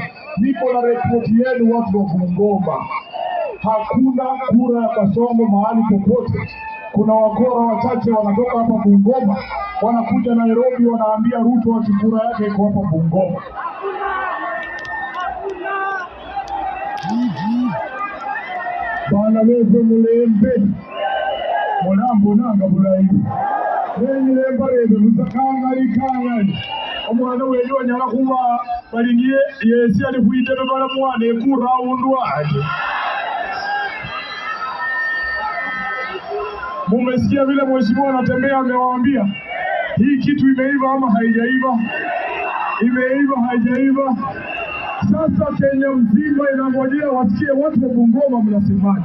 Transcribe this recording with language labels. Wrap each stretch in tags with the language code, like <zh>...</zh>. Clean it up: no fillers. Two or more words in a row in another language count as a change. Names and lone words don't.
<sw>Niko na ripoti yenu watu wa Bungoma, hakuna kura ya Kasongo mahali popote. Kuna wakora wachache wanatoka hapa Bungoma, wanakuja Nairobi, wanaambia Ruto ati kura yake iko hapa Bungoma.</sw> <luy>Bana wewe mulembe mulambo nanga bulayi wenye lembarebe musakanga likangani omwana weyo nyala kuba balingiye yesi ali kuitebe bala mwana ekura undu aje.</luy> <sw>Mumesikia vile mheshimiwa anatembea, amewaambia hii kitu imeiva ama haijaiva, imeiva haijaiva. Sasa Kenya mzima inangojea wasikie watu wa Bungoma mnasemaje.</sw>